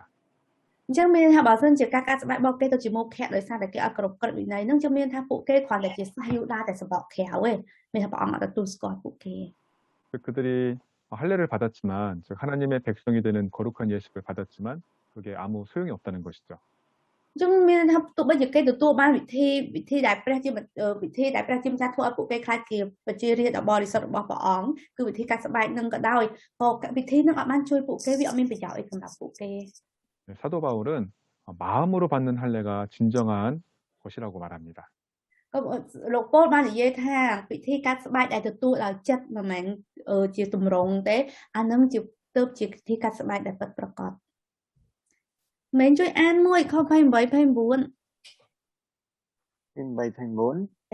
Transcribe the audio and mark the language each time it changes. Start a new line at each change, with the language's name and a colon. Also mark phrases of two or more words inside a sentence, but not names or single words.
Khmer: អញ្ចឹងមានថាបើសិនជាការកាត់ស្បែករបស់គេទៅជាមោខៈដោយសារតែគេអត់គោរពក្រឹតវិន័យនឹងចឹងមានថាពួកគេគ្រាន់តែជាសាសយូដាតែសម្បកក្រៅទេមានថាព្រះអង្គអត់ទទួលស្គាល់ពួកគេ
Korean: 그들이 할례를 받았지만, 즉 하나님의 백성이 되는 거룩한 예식을 받았지만 그게 아무 소용이 없다는 것이죠.
Khmer: អញ្ចឹងមានថាទោះបីជាគេទទួលបានវិធីដែលព្រះជាវិធីដែលព្រះជាម្ចាស់ធ្វើឲ្យពួកគេខ្លាចជាប្រជារាស្ត្រដ៏បរិសុទ្ធរបស់ព្រះអង្គគឺវិធីកាត់ស្បែកនឹងក៏ដោយក៏វិធីនឹងអត់បានជួយពួកគេវាអត់មានប្រយោជន៍អីសម្រាប់ពួកគេ
Korean: 사도 바울은 마음으로 받는 할례가 진정한 것이라고 말합니다.
Khmer: ក៏លោកប៉ូលបាននិយាយថាវិធីកាត់ស្បែកដែលទទួលដោយចិត្តមិនមែនជាទម្រង់ទេអានឹងជាទៅជាវិធីកាត់ស្បែកដែលពិតប្រាកដមិនជួយអានមួយខ28 29 28 29 ចា